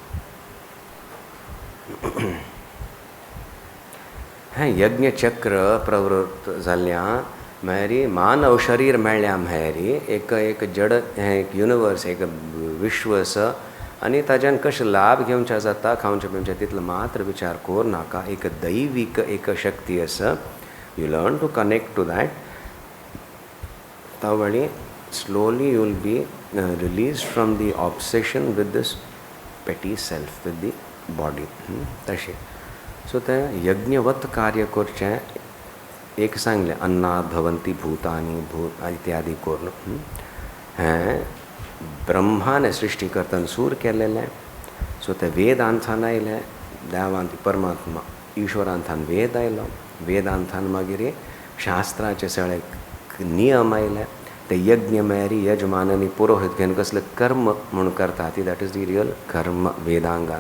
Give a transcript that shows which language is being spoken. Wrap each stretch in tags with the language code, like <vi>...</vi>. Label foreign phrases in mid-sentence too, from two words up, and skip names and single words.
<kok>हें यज्ञचक्र प्रवृत्त जाल्ल्या म्हळ्यार मानव शरीर मेळ्ळ्या म्हळ्यार एक जड हें एक युनिवर्स एक विश्व आसा आनी ताच्यान कशें लाभ घेवचें जाता खावचें पिवचें तितलो मात्र विचार करूं नाका. एक दैवीक एक शक्ती आसा.</kok> <en>You learn to connect to that. तावळी slowly you will be released from the obsession with this petty self, with the body.</en> <kok>तशें सो ते यज्ञवत कार्य करचें एक सांगलें</kok> <sa>अन्नात् भवन्ति भूतानि</sa> <kok>भूत इत्यादी करून हें ब्रह्माने सृष्टी करतना सूर केलेलें सो ते वेदांतान आयलें देवांत परमात्मा ईश्वरांतान वेद आयलो वेदांतान मागीर शास्त्राचे सगळे नियम आयले ते यज्ञ मेरी यजमाननी पुरोहित घेवन कसले कर्म म्हणून करता ती</kok> <en>that is the real karma</en> <kok>वेदांगान</kok>